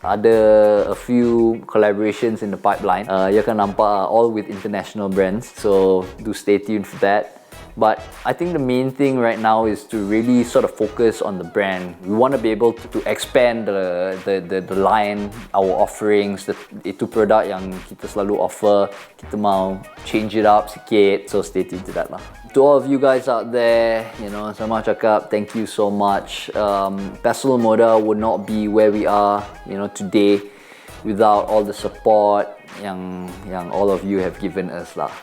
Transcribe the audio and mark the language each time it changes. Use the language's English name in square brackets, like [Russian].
[Malay] Ada [English] a few collaborations in the pipeline. You [Malay] akan nampak [English] all with international brands. So do stay tuned for that. But I think the main thing right now is to really sort of focus on the brand. We want to be able to expand the line, our offerings. [Malay] Itu produk yang kita selalu offer. Kita mau [English] change it up [Malay] sikit. [English] So stay tuned to that lah. To all of you guys out there, [Malay] saya mau cakap [English] thank you so much. Pestle Mortar would not be where we are, today without all the support [Malay] yang [English] all of you have given us lah.